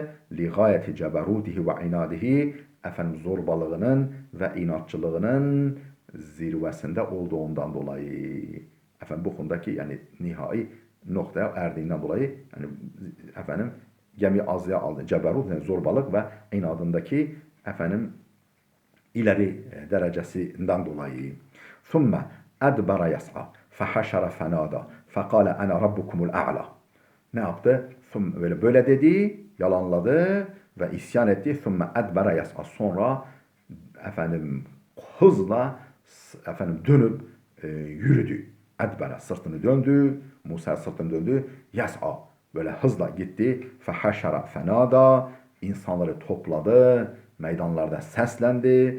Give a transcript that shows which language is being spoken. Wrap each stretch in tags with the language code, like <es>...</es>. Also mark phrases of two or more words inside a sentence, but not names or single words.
<ar>لغاية جبروته وعناده</ar> <tr>zorbalığının ve inatçılığının zirvesinde olduğundan dolayı. Efendim bu konudaki yani nihai noktaya erdiğinden dolayı yani efendim gemi azıya aldı. Ceberut yani zorbalık ve inadındaki efendim ileri derecesinden dolayı.</tr> <ar>ثُمَّ اَدْبَرَ يَسْعَى فَحَشَرَ فَنَادَى فَقَالَ اَنَا رَبُّكُمُ الْاَعْلَى.</ar> <tr>Ne yaptı? Böyle dedi, yalanladı ve isyan etti.</tr> <ar>ثُمَّ اَدْبَرَ يَسْعَى.</ar> <tr>Sonra efendim hızla efendim dönüp yürüdü. Edbere sırtını döndü. Musa sırtını döndü. Yas'a böyle hızla gitti.</tr> <ar>فحشر فنادى</ar> <tr>insanları topladı. Meydanlarda seslendi.</tr>